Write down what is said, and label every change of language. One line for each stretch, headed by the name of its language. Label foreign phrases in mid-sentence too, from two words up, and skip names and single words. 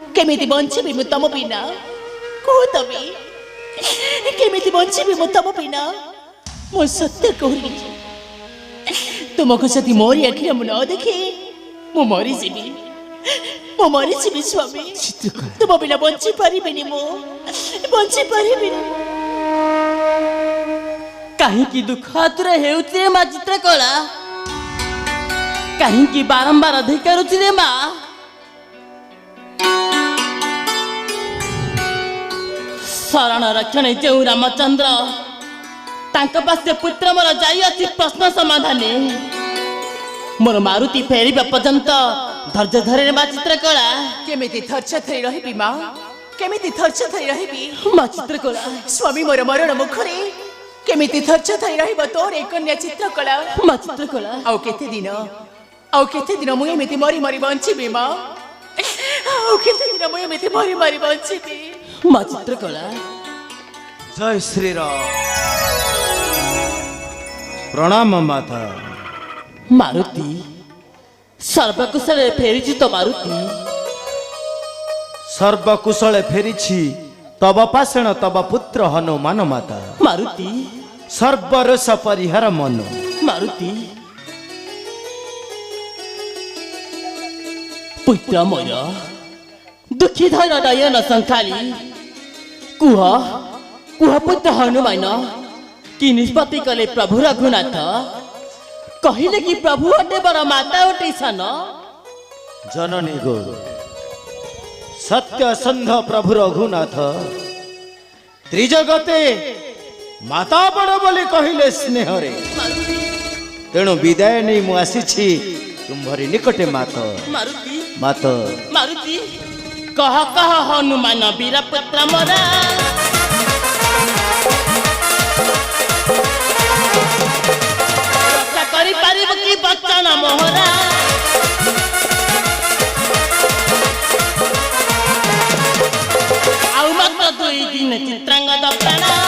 Odia: କେମିତି ବଞ୍ଚିବି ମୁଁ ତମ ବିନା କହ ତବେ କେମିତି ବଞ୍ଚିବି ମୁଁ ତମ ବିନା ମୋ ସତ୍ୟ କହିଲି ତୁମକୁ ଯଦି ମୋରି ଆଖିରେ ମୁଁ ନ ଦେଖେ ମୁଁ ମରି ଜୀବି ସ୍ୱାମୀ ତୁମ ବିନା ବଞ୍ଚି ପାରିବିନି ମୁଁ ବଞ୍ଚି ପାରିବିନି କାହିଁ ଦୁଃଖ ଆତୁରେ ହେଉଛି ମା ଚିତ୍ରକଳା କାହିଁ ବାରମ୍ବାର ଅଧିକାରୁଛି ରେ ମା ଶରଣ ରକ୍ଷଣ ଯେ ରାମଚନ୍ଦ୍ର ତାଙ୍କ ପାଶେ ପୁତ୍ର ମୋର ଯାଇ ଅଛି ପ୍ରଶ୍ନ ସମାଧାନ ମୋର ମାରୁତି ଫେରିବା ପର୍ଯ୍ୟନ୍ତ ଧୈର୍ଯ୍ୟ ଧର ମା ଚିତ୍ରକଳା କେମିତି ଧୈର୍ଯ୍ୟ ଧରି ରହିବି ମା କେମିତି ଧୈର୍ଯ୍ୟ ଧରି ରହିବି मा चित्रकला ସ୍ୱାମୀ ମୋର ମରଣ ମୁଖରେ କେମିତି ଧୈର୍ଯ୍ୟ ଧରି ରହିବି ତୋର ଏକ କନ୍ୟା ଚିତ୍ରକଳା मा चित्रकला ଆଉ କେତେ ଦିନ ମୁଁ ଏମିତି ମରି ମରି ବଞ୍ଚିବି ମା ଆଉ କେତେ ଦିନ ମୁଁ ଏମିତି ମରି ମରି ବଞ୍ଚିବି मा चित्रकला ଜୟ ଶ୍ରୀ ରାମ ପ୍ରଣାମ ମାତା ମାରୁତି ସର୍ବକୁଶଳ ଫେରି ତ ମାରୁତି ସର୍ବକୁଶଳେ ଫେରିଛି ତବ ପାଶେ ତବ ପୁତ୍ର ହନୁମାନ ମାତା मारुति ସର୍ବରସ ପରିହାର ମନ ମାରୁତି ପୁତ୍ର ମୋର ଦୁଃଖୀ ଧର ନୟନ ସଙ୍ଖାଳି କୁହ କୁହ ପୁତ୍ର ହନୁମାନ କି ନିଷ୍ପତ୍ତି କଲେ ପ୍ରଭୁ ରଘୁନାଥ କହିଲେ କି ପ୍ରଭୁ ଅଟେ ବଡ଼ ମାତା ଅଟେ ସାନ ଜନନୀ ଗୋ ସତ୍ୟ ସନ୍ଧ ପ୍ରଭୁ ରଘୁନାଥ ତ୍ରିଜଗତେ ମାତା ବଡ଼ ବୋଲି କହିଲେ ସ୍ନେହରେ ତେଣୁ ବିଦାୟ ନେଇ ମୁଁ ଆସି ତୁମ୍ଭରି ନିକଟେ ମାତ मारुति मात ମାରୁତି କହ କହ ହନୁମାନ ବୀର ପୁତ୍ର ମୋର ରକ୍ଷା କରି ପାରିବ କି ବଚନ ମୋହର ଆଉ ମାତ୍ର 2 ଦିନ ଚିତ୍ରାଙ୍ଗଦ ପ୍ରାଣ